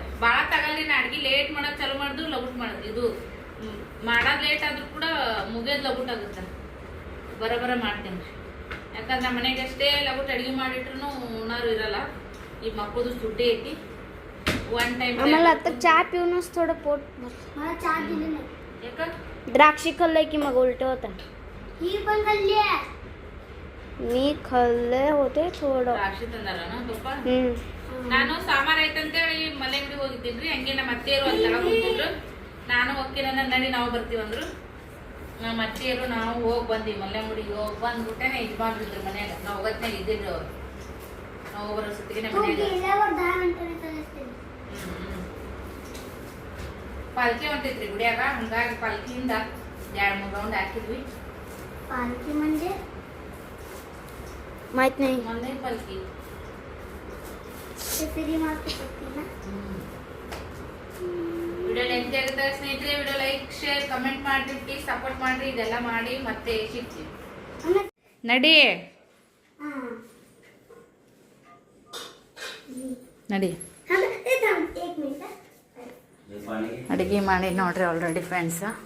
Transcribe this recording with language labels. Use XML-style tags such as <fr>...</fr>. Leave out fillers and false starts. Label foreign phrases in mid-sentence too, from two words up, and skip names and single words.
<kn>ಭಾಳ ತಗಲ್ಲಿನ ಅಡ್ಗೆ ಲೇಟ್ ಮಾಡಕ್ ಚಾಲು ಮಾಡಿದ್ರು ಲಗುಟ್ ಮಾಡೋದು. ಇದು ಮಾಡೋದು ಲೇಟ್ ಆದ್ರೂ ಕೂಡ ಮುಗಿಯೋದು ಲಗುಟ್ ಆಗುತ್ತೆ. ಬರೋಬರ ಮಾಡ್ತೀನಿ. ಯಾಕಂದ್ರೆ ನಮ್ಮ ಮನೆಗೆ ಅಷ್ಟೇ ಲಗುಟ್ ಅಡ್ಗೆ ಮಾಡಿಟ್ರು ಉಣ್ಣಾರು ಇರಲ್ಲ. ಈ ಮಕ್ಕಳದು ಸುಡ್ಡಿ ಐತಿ.</kn> <en>one time</en> <mr>आम्हाला आता चहा पिऊनच थोडं पोट मला चहा दिली नाही.</mr> <kn>ಯಾಕ</kn> <mr>द्राक्षी खाल्लंय की मग उलट होता. ही पण खाल्ली मी खाल्ले होते थोडं.</mr> <kn>ದ್ರಾಕ್ಷಿ ತಂದಾರನ ಪಪ್ಪ. ನಾನು ಸಾಮಾರ್ ಐತಂತೇಳಿ ಮಲೆ ಅಂಗಡಿ ಹೋಗಿದ್ದೀನಿ. ಹಂಗೆ ನಮ್ಮ ಅತ್ತೆಯರು ಅಲ್ಲಿ ತಗೊಂಡ್ ಹೋಗ್ತಿದ್ರು. ನಾನು ಹೋಗ್ತೀನಿ ನಡಿ ನಾವು ಬರ್ತೀವಂದ್ರು. ನಮ್ಮ ಅತ್ತೆಯರು ನಾವು ಹೋಗಿ ಬಂದ್ವಿ. ಮಲ್ಲೆ ಅಂಗಡಿಗೆ ಹೋಗಿ ಬಂದ್ಬಿಟ್ಟೆನೆ ಯಜಮಾನ್ರಿದ್ರು ಮನ್ಯಾಗ. ನಾವು ಹೋಗತ್ನಾಗ ಇದ್ದಿದ್ರು ಅವ್ರು. ನಾವು ಬರೋ ಸುತ್ತಿಗೆ ಪಾಲ್ಕಿ ಹೊಂಟೈತ್ರಿ ಗುಡಿಯಾಗ. ಹಂಗಾಗಿ ಪಾಲ್ಕಿಯಿಂದ 2-3 ರೌಂಡ್ ಹಾಕಿದ್ವಿ.</kn> <mr>पालखी म्हणजे माहित नाही.</mr> <kn>ಮೊನ್ನೆ ಪಾಲ್ಕಿ</kn> <mr>ते फेरी मारते ना.</mr> <en>video length</en> <kn>ಆಗುತ್ತೆ ಸ್ನೇಹಿತರೆ.</kn> <en>video like share comment</en> <kn>ಮಾಡ್ರಿ,</kn> <en>please support</en> <kn>ಮಾಡ್ರಿ. ಇದೆಲ್ಲ ಮಾಡಿ ಮತ್ತೆ ಸಿಗ್ತೀವಿ. ನಡಿ ನಡಿ. ಅಡುಗೆ ಮಾಡಿ ನೋಡ್ರಿ</kn> <en>already friends.</en>